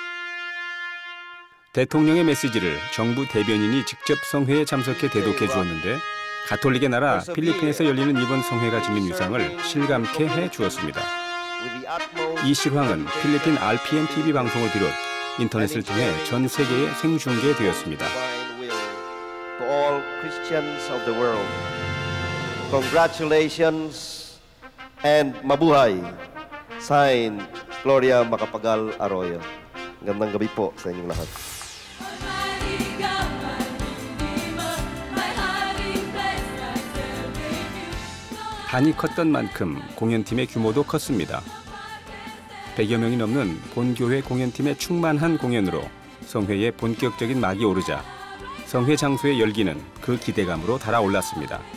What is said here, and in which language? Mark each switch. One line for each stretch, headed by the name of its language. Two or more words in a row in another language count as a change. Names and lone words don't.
Korean: 대통령의 메시지를 정부 대변인이 직접 성회에 참석해 대독해 주었는데 가톨릭의 나라 필리핀에서 열리는 이번 성회가 지닌 위상을 실감케 해 주었습니다. 이 실황은 필리핀 RPN TV 방송을 비롯 인터넷을 통해 전 세계에 생중계되었습니다.
English: Christians of the world. Congratulations and mabuhay. Signed, Gloria Macapagal Arroyo.
Filipino: Gandang gabi po sa inyong lahat.
Korean: 단이 컸던 만큼 공연팀의 규모도 컸습니다. 100여 명이 넘는 본교회 공연팀의 충만한 공연으로 성회의 본격적인 막이 오르자 성회 장소의 열기는 그 기대감으로 달아올랐습니다.